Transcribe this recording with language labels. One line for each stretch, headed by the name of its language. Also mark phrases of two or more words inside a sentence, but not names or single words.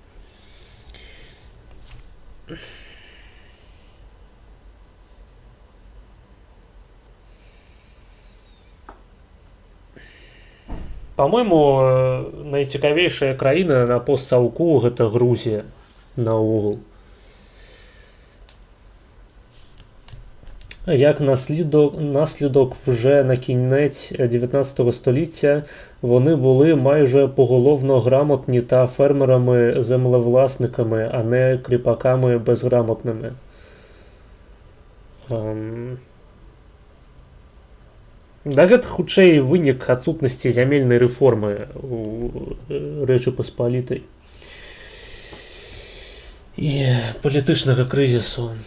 Belarusian: Па-мойму, найцікавейшая краіна на постсаўку гэта Грузія наогул.
Ukrainian: Як наслідок вже на кінець 19 століття вони були майже поголовно грамотні та фермерами-землевласниками, а не кріпаками безграмотними.
Belarusian: Да гэта хутчэй вынік адсутнасці зямельнай рэформы у Рэчы Паспалітай і палітычнага крызісу.